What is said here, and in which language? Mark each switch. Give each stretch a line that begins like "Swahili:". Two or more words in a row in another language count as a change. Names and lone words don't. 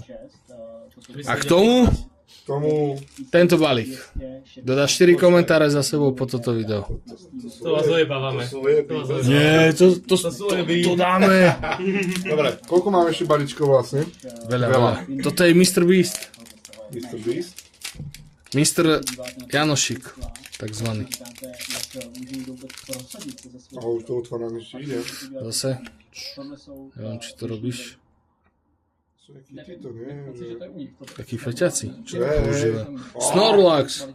Slovak: A k tomu Tomu... tento balík. Dodáš 4 komentáre za sebou po toto video. To vás ojebávame. Nie, to dáme. Dobre, koľko máme ešte balíčkov vlastne? Veľa. Toto je Mr. Beast. Mr. Beast? Mr. Janošik, takzvaný. A už to otváram ešte ide. Zase. Neviem, či to robíš. Sú jaký títo, nie? Takí feťaci. Čo to Hej, používa? hej. Snorlax.